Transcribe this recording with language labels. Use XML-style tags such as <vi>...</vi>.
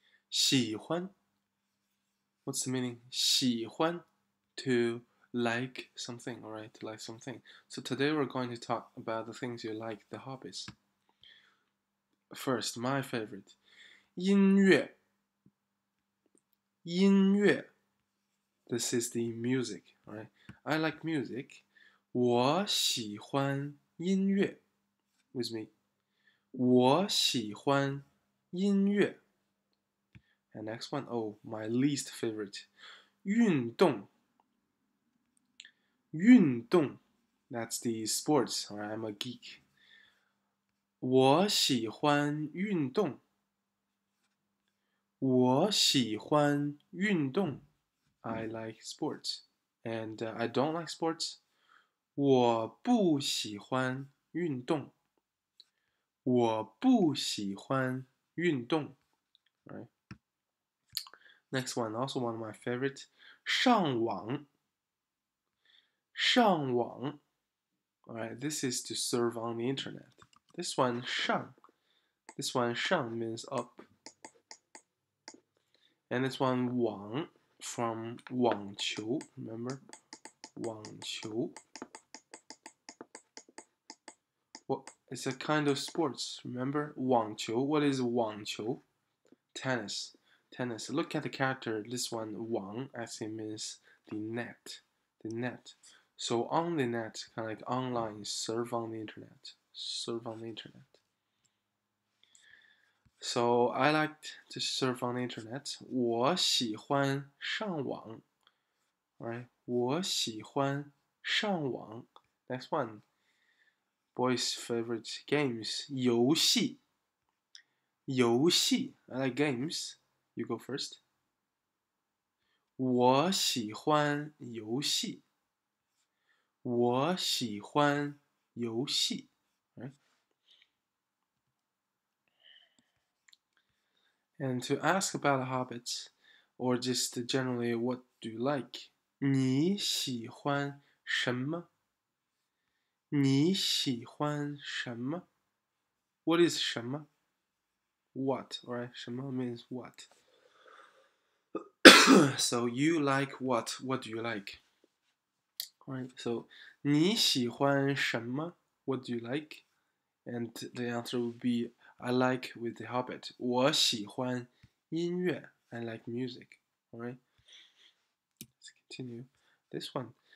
<zh>喜欢,</zh> <en>what's the meaning? 喜欢, to like something, alright, to like something. So today we're going to talk about the things you like, the hobbies. First, my favorite,</en> <zh>音乐, 音乐.</zh> <en>This is the music, alright? I like music.</en> <zh>我喜欢音乐</zh> <en>with me.</en> <zh>我喜欢音乐</zh> <en>And next one, oh, my least favorite.</en> <zh>运动 运动</zh> <en>That's the sports, alright? I'm a geek.</en> <zh>我喜欢运动我喜欢运动</zh> <en>I like sports. And I don't like sports.</en> <zh>我不喜欢运动我不喜欢运动 Right.</zh> <en>Next one, also one of my favorite.</en> <zh>上网上网</zh> <en>Alright, this is to surf on the internet. This one, 上 This one, 上 means up. And this one, 网 from 网球 Remember? 网球 Well, it's a kind of sports. Remember? 网球 What is 网球? Tennis. Tennis. Look at the character. This one, 网, actually means the net. The net. So on the net, kind of like online, surf on the internet. Surf on the internet. So I like to surf on the internet.</en> <zh>我喜欢上网 Right? 我喜欢上网</zh> <en>Next one. Boys' favorite games.</en> <zh>游戏游戏</zh> <en>I like games. You go first.</en> <zh>我喜欢游戏我喜欢游戏 Right?</zh> <en>And to ask about habits, or just generally what do you like?</en> <zh>你喜欢什么你喜欢什么</zh> <en>What is</en> <zh>什么 What, right?</zh> <en>什么 means what. So you like what? What do you like? Right, so</en> <zh>你喜欢什么</zh> <en>What do you like? And the answer would be I like with the habit.</en> <zh>我喜欢音乐</zh> <en>I like music. Alright? Let's continue. This one.</en>